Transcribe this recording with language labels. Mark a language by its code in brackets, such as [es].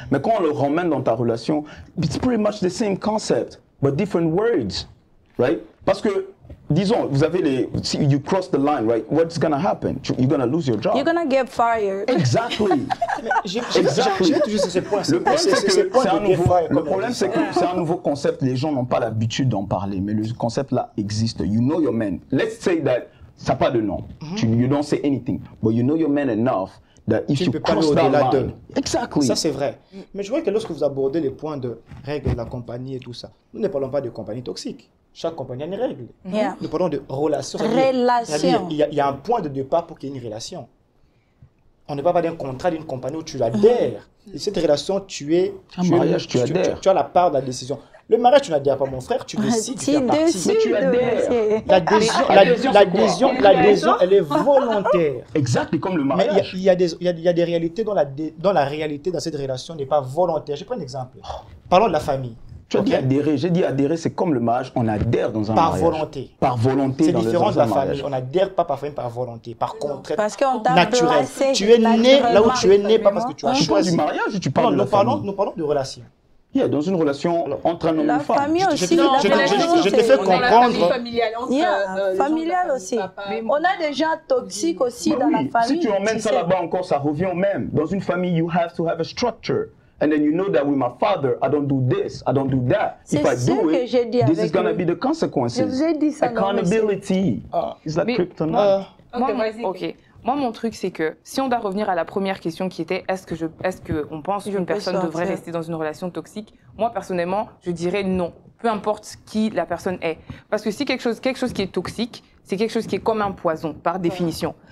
[fr] Mais quand on le ramène dans ta relation, [en] it's pretty much the same concept, but different words, right? [fr] Parce que disons, vous avez [en] you cross the line, right? What's gonna happen? You're gonna lose your job. You're gonna get fired. Exactly. [fr] J'ai toujours ce point. Le problème, c'est que c'est un nouveau concept. Les gens n'ont pas l'habitude d'en parler, mais le concept là existe. [en] You know your man. Let's say that [fr] ça n'a pas de nom. [en] You don't say anything, but you know your man enough that if you cross that line. Exactly. [fr] Ça c'est vrai. Mais je vois que lorsque vous abordez les points de règles de la compagnie et tout ça, nous ne parlons pas de compagnie toxique. Chaque compagnie a une règle. Nous parlons de relations. Il y a un point de départ pour qu'il y ait une relation. On ne parle pas d'un contrat d'une compagnie où tu adhères. Et cette relation, tu as la part de la décision. Le mariage, tu n'adhères pas, mon frère, tu décides, tu fais partie. Mais tu adhères. L'adhésion, elle est volontaire. Exact, comme le mariage. Mais il y a des réalités dont la réalité dans cette relation n'est pas volontaire. Je prends un exemple. Parlons de la famille. Tu as dit adhérer. J'ai dit adhérer, c'est comme le mariage, on adhère dans un mariage. Par volonté. Par volonté. C'est différent de la famille. On n'adhère pas par volonté. Par contre, naturel. Tu es né là où tu es né, pas parce que tu as choisi. Du mariage ou tu parles de la famille? Nous parlons de relations. Dans une relation entre un homme et une femme. La famille aussi. Je te fais comprendre. Familiale aussi. On a des gens toxiques aussi dans la famille. Si tu emmènes ça là-bas encore, ça revient au même. Dans une famille, [en] you have to have a structure. And then you know that with my father, I don't do this, I don't do that. If I do it, this is going to be the consequences. [fr] Je vous ai dit ça. [en] Accountability. Is that kryptonite? Ok. [fr] Moi, mon truc, c'est que si on doit revenir à la première question qui était est-ce qu'on pense qu'une personne devrait rester dans une relation toxique? Moi, personnellement, je dirais non. Peu importe qui la personne est. Parce que si quelque chose qui est toxique, c'est quelque chose qui est comme un poison, par définition.